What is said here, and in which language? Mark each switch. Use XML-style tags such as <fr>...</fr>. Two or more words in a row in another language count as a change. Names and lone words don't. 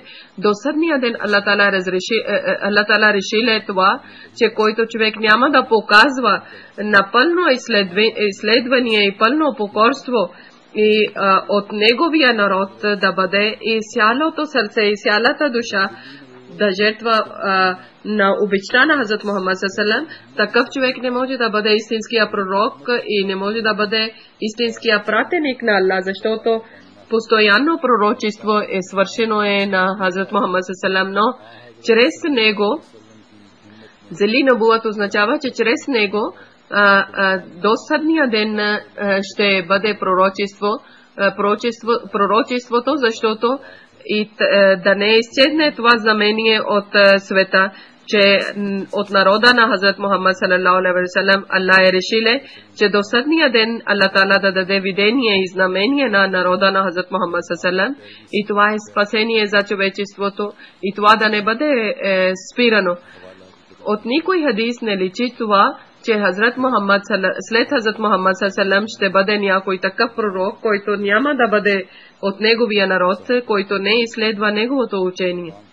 <bg>До съдния ден Аллах Тала решиле това, че който човек няма да показва напълно изследване и пълно покорство и от неговия народ да бъде и цялото сърце и цялата душа да жертва на обичта на Хазрат Мухаммад</bg> <ar>صلى الله عليه وسلم,</ar> <bg>такъв човек не може да бъде истинския пророк и не може да бъде истинския пратеник на Аллах, защото постоянно пророчество е свършено на Хазрат Мухаммад</bg> <ar>صلى الله عليه وسلم,</ar> <bg>но чрез него зели набуат означава, че чрез него до съдния ден ще бъде пророчеството, защото и да не изчезне това знамение от света, че от народа на Хазрат Мухаммад</bg> <ar>صلى الله عليه وسلم</ar> <bg>Аллах е решиле, че до съдния ден Аллах Тала да даде видение и знамение на народа на Хазрат Мухаммад</bg> <ar>صلى الله عليه وسلم</ar> <bg>и това е спасение за човечеството и това да не бъде спирано. От никой хадис не личи това, че след Хазрат Мухаммад саллаллаху ще бъде някой такъв пророк, който няма да бъде от неговия народ, който не изследва неговото учение.</bg>